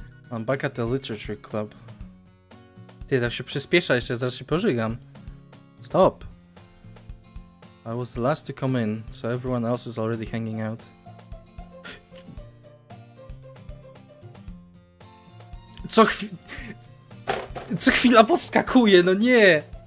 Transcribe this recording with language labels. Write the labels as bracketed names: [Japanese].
[English] I'm back at the Literature Club. [Polish] Ty, tak się przyspiesza jeszcze, zaraz się pożygam. [English] Stop. I was the last to come in, so everyone else is already hanging out. [Polish] Co chwila podskakuje, no nie!